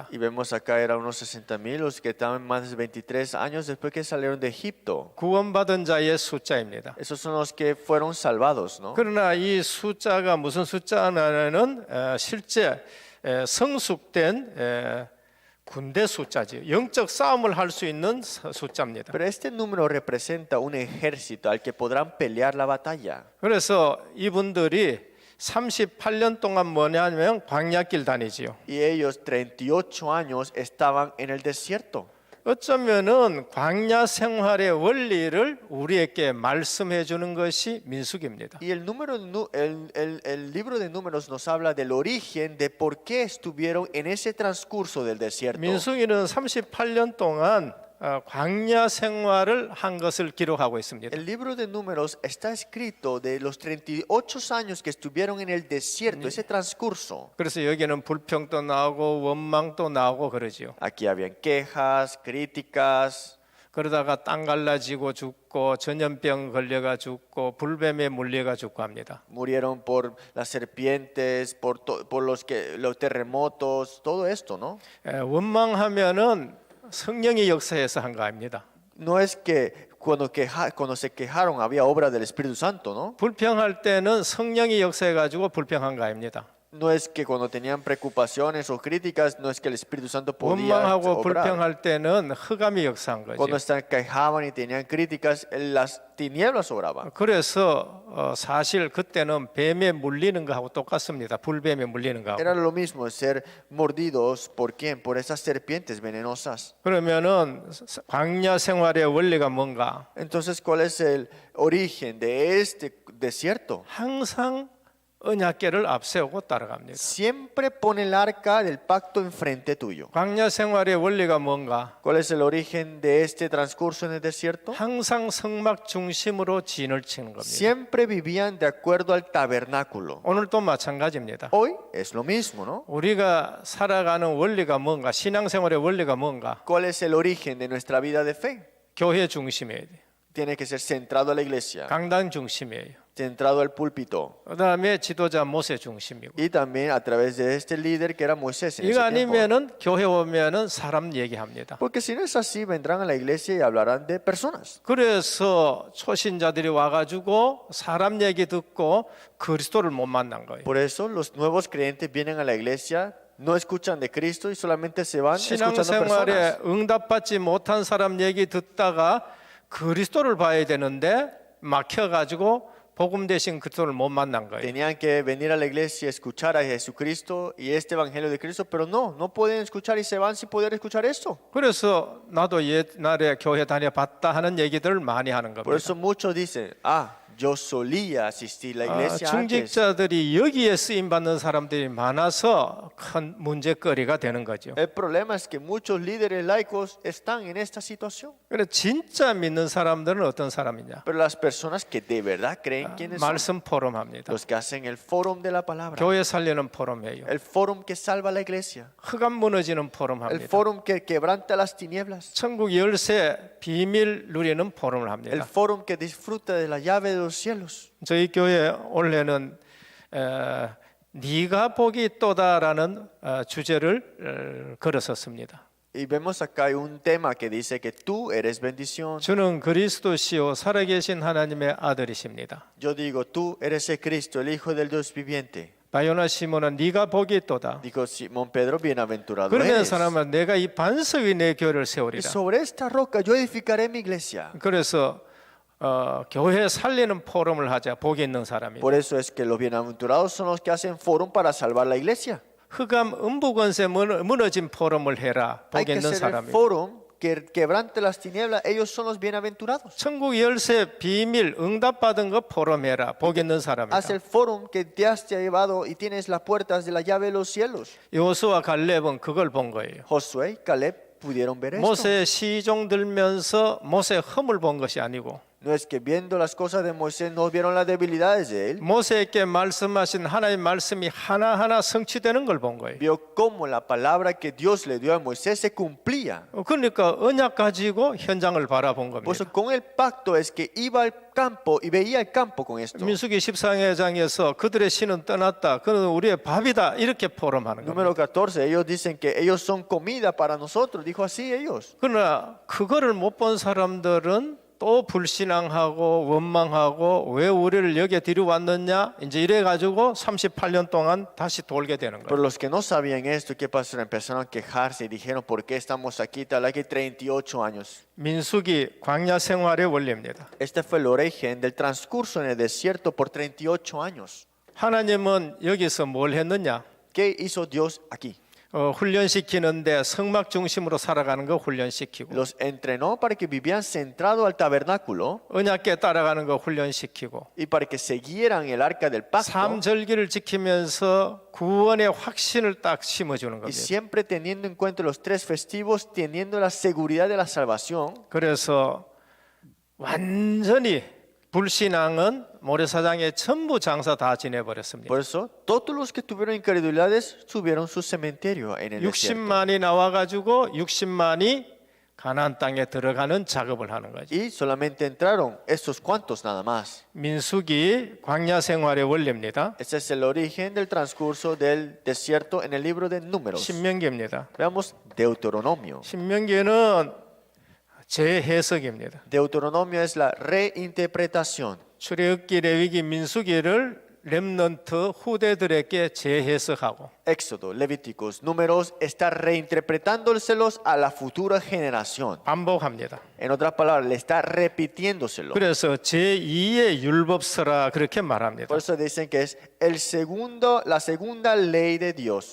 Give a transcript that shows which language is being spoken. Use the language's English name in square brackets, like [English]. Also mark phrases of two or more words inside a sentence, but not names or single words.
[Spanish] Y vemos acá era unos 60,000 los que estaban más de 23 años después que salieron de Egipto. [Korean] 구원받은 자의 숫자입니다. [Spanish] Esos son los que fueron salvados, ¿no? [Korean] 그러나 이 숫자가 무슨 숫자냐는 실제 성숙된 군대 숫자지. 영적 싸움을 할 수 있는 숫자입니다. [Spanish] Pero este número representa un ejército al que podrán pelear la batalla. [Korean] 그래서 이분들이 38년 동안 뭐냐면 광야길 다니지요. [Spanish] Y ellos 38 años estaban en el desierto. [Korean] 어쩌면은 광야 생활의 원리를 우리에게 말씀해 주는 것이 민수기입니다. [Spanish] Y el libro de números nos habla del origen de por qué estuvieron en ese transcurso del desierto. [Korean] 민수기는 38년 동안 광야 생활을 한 것을 기록하고 있습니다. [Spanish] El libro de números está escrito de los 38 años que estuvieron en el desierto, ese transcurso. [Korean] 그래서 여기는 불평도 나오고 원망도 나오고 그러지요. [Spanish] Aquí habían quejas, críticas, [Korean] 그러다가 땅 갈라지고 죽고 전염병 걸려가 죽고 불뱀에 물려가 죽고 합니다. [Spanish] murieron por las serpientes, por los terremotos, todo esto, ¿no? [Korean] 원망하면은 성령의 역사에서 한 거 아닙니다. [Spanish] No es que cuando se quejaron había obra del Espíritu Santo, ¿no? [Korean] 불평할 때는 성령의 역사해 가지고 불평한 거 아닙니다. [Spanish] No es que cuando tenían preocupaciones o críticas, no es que el Espíritu Santo podía [Korean] 원망하고 [Spanish] obrar. [Korean] 불평할 때는 흑암이 역사한 [Spanish] Cuando [Korean] 거죠. [Spanish] quejaban y tenían críticas, las tinieblas obraban. [Korean] 그래서 사실 그때는 뱀에 물리는 거하고 똑같습니다. 불뱀에 물리는 거하고. [Spanish] Era lo mismo ser mordidos por quién, por esas serpientes venenosas. [Korean] 그러면은 광야 생활의 원리가 뭔가? [Spanish] Entonces, ¿cuál es el origen de este desierto? [Korean] 항상 언약궤를 앞세우고 따라갑니다. [Spanish] Siempre pone el arca del pacto enfrente tuyo. [Korean] 광야 생활의 원리가 뭔가? [Spanish] ¿Cuál es el origen de este transcurso en el desierto? [Korean] 항상 성막 중심으로 진을 치는 겁니다. [Spanish] Siempre vivían de acuerdo al tabernáculo. [Korean] 오늘도 마찬가지입니다. [Spanish] Hoy es lo mismo, ¿no? [Korean] 우리가 살아가는 원리가 뭔가? 신앙생활의 원리가 뭔가? [Spanish] ¿Cuál es el origen de nuestra vida de fe? [Korean] 교회 중심이에요. [Spanish] Tiene que ser centrado a la iglesia. [Korean] 강단 중심이에요. [Spanish] centrado al púlpito. [Korean] 그다음에 지도자 모세 중심이고. [Spanish] Y también a través de este líder que era Moisés en [Korean] 이거 [Spanish] ese tiempo. [Korean] 아니면은 교회 오면은 사람 얘기합니다. [Spanish] Porque si no es así, vendrán a la iglesia y hablarán de personas. [Korean] 그래서 초신자들이 와가지고 사람 얘기 듣고 그리스도를 못 만난 거예요. [Spanish] Por eso los nuevos creyentes vienen a la iglesia, no escuchan de Cristo y solamente se van escuchando [Korean] 신앙생활에 [Spanish] personas. [Korean] 응답받지 못한 사람 얘기 듣다가 그리스도를 봐야 되는데 막혀가지고 복음 대신 그리스도를 못 만난 거예요. [Spanish] Tenían que venir a la iglesia y escuchar a Jesucristo y este evangelio de Cristo, pero no pueden escuchar y se van sin poder escuchar esto. [Korean] 그래서 나도 옛날에 교회 다녀봤다 하는 얘기들을 많이 하는 [Spanish] Por [Korean] 겁니다. [Spanish] eso muchos dicen, yo solía asistir a la iglesia antes. [Korean] 중직자들이 여기에 쓰임 받는 사람들이 많아서 큰 문제거리가 되는 거죠. [Spanish] El problema es que muchos líderes laicos están en esta situación. [Korean] 그래 진짜 믿는 사람들은 어떤 사람이냐? [Spanish] Pero las personas que de verdad creen quiénes son, [Korean] 말씀 포럼합니다. [Spanish] los que hacen el fórum de la palabra, [Korean] 교회 살리는 포럼이에요. [Spanish] el fórum que salva a la iglesia, [Korean] 흑암 무너지는 [Spanish] el [Korean] 포럼합니다. [Spanish] fórum que quebranta las tinieblas, [Korean] 천국 열쇠 비밀 누리는 포럼을 [Spanish] el [Korean] 합니다. [Spanish] fórum que disfruta de la llave de los cielos. [Korean] 저희 교회 올해는 네가 복이 있도다라는 주제를 걸었었습니다. [Spanish] Y vemos acá hay un tema que dice que tú eres bendición. [Korean] 주는 그리스도시요 살아계신 하나님의 아들이십니다. [Spanish] Yo digo, tú eres el Cristo, el Hijo del Dios viviente. [Korean] 바요나 시몬은 네가 복이 있도다. [Spanish] Dijo Simón Pedro, bienaventurado [Korean] 그러면서 [Spanish] eres. [Korean] 하나님은 내가 이 반석 위에 내 교회를 [Spanish] Y [Korean] 세우리라. [Spanish] sobre esta roca yo edificaré mi iglesia. [Korean] 그래서 교회 살리는 포럼을 하자. 복이 있는 사람이. [Spanish] Por eso es que los bienaventurados son los que hacen fórum para salvar la iglesia. [Korean] 흑암 음부권세 무너진 포럼을 해라. [Spanish] Hay [Korean] 복이 [Spanish] que [Korean] 있는 [Spanish] hacer el [Korean] 사람이. [Spanish] fórum que quebrante las tinieblas. Ellos son los bienaventurados. [Korean] 천국 열쇠 비밀 응답받은 거 포럼해라. 복이 있는 사람이다. [Spanish] Haz el fórum que te has llevado y tienes las puertas de la llave de los cielos. [Korean] 여호수아 갈렙은 그걸 본 거예요. [Spanish] Josué y Caleb pudieron ver esto. [Korean] 모세 시종 들면서 모세 흠을 본 것이 아니고 [Spanish] No es que viendo las cosas de Moisés no vieron las debilidades de él. [Korean] 모세에게 말씀하신 하나님의 말씀이 하나하나 성취되는 걸 본 거예요. [Spanish] Vio cómo la palabra que Dios le dio a Moisés se cumplía. [Korean] 그러니까 언약 가지고 현장을 바라본 [Spanish] Por [Korean] 겁니다. [Spanish] eso con el pacto es que iba al campo y veía el campo con esto. [Korean] 민수기 14장에서 그들의 신은 떠났다. 그는 우리의 밥이다. 이렇게 포럼하는 겁니다. [Spanish] Número 14, ellos dicen que ellos son comida para nosotros. Dijo así ellos. [Korean] 그러나 그거를 못 본 사람들은 또 불신앙하고 원망하고 왜 우리를 여기에 데려왔느냐 이제 이래 가지고 38년 동안 다시 돌게 되는 [Spanish] Pero [Korean] 거예요. [Spanish] los que no sabían esto, ¿qué pasó? Empezaron a quejarse y dijeron, ¿por qué estamos aquí? Tal vez que 38 años. [Korean] 민수기 광야 생활의 원리입니다. [Spanish] Este fue el origen del transcurso en el desierto por 38 años. [Korean] 하나님은 여기서 뭘 했느냐? [Spanish] ¿Qué hizo Dios aquí? [Korean] 훈련시키는데 성막 중심으로 살아가는 거 훈련시키고 [Spanish] Los entrenó para que vivían centrado al tabernáculo [Korean] 언약궤 따라가는 거 훈련시키고 [Spanish] y para que siguieran el arca del pacto [Korean] 삼절기를 지키면서 구원의 확신을 딱 심어주는 [Spanish] y [Korean] 겁니다. [Spanish] siempre teniendo en cuenta los tres festivos, teniendo la seguridad de la salvación. [Korean] 그래서 완전히 불신앙은 모래사장에 전부 장사 다 지내버렸습니다. [Spanish] Por eso, todos los que tuvieron incredulidades subieron su cementerio en el desierto. [Korean] 60만이 나와가지고 60만이 가나안 땅에 들어가는 작업을 하는 거죠. [Spanish] Y solamente entraron estos cuantos nada más. [Korean] 민수기 광야 생활의 원리입니다. [Spanish] Ese es el origen del transcurso del desierto en el libro de Números. [Korean] 신명기입니다. [Spanish] Veamos Deuteronomio. [Korean] 신명기는 재해석입니다. [Spanish] Deuteronomio es la reinterpretación. [Korean] 출애굽기, 레위기, 민수기를 렘넌트 후대들에게 재해석하고 [Spanish] Éxodo, Levíticos, Números está reinterpretándoselos a la futura generación. [Korean] 반복합니다. [Spanish] En otras palabras, le está repitiéndoselo. [Korean] 그래서 제2의 율법서라 그렇게 말합니다. [Spanish] Por eso dicen que es la segunda ley de Dios.